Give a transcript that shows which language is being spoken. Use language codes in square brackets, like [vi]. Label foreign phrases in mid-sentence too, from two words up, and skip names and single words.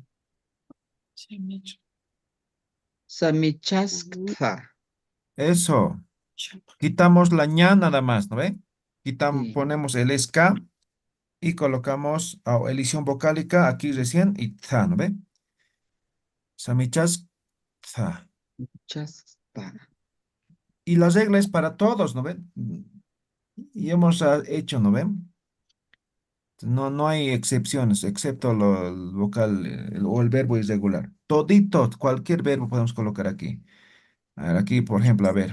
[es] Sami. ujú, Samichaskta. Eso. Quitamos la ña nada más, ¿no ve? Sí. Ponemos el ska y colocamos elisión vocálica aquí recién y tza, ¿no ve? Samichas, tza. Chaskta. Y la regla es para todos, ¿no ven? Y hemos hecho, ¿no ven? No, no hay excepciones, excepto el vocal o el verbo irregular. Todito, cualquier verbo podemos colocar aquí. A ver, aquí, por ejemplo, a ver.